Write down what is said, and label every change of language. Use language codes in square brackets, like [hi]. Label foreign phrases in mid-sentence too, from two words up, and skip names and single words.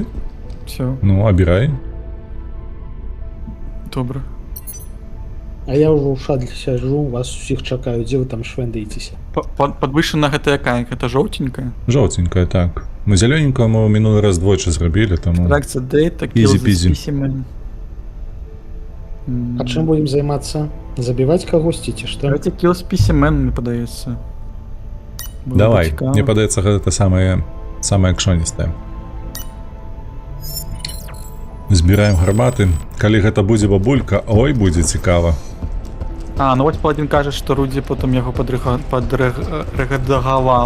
[ru] Все, [be] ну, абірай. добра. А я ўжо ў шадле сяджу, вас усіх чакаю, дзе вы там швэндаецеся? Падвышана гэта якая? Гэта жоўтенькая? Жоўтенькая, так. Мы зялёненькую мы мінулы раз двойчы зрабілі, таму... [en] Reactor data, Easy kill the peasy. specimen. [be] А чым будем займацца? Забіваць кагосьці ці што? [en] Давайте kill specimen, [be] мне падаецца. Было б Давай, цікава. мне падаецца, гэта самае кшоністае. Збіраем гарматы. Калі гэта будзе бабулька, ой, будзе цікава. А, ну вось Паладін кажа, што Рудзі потым яго падрэгадагаваў.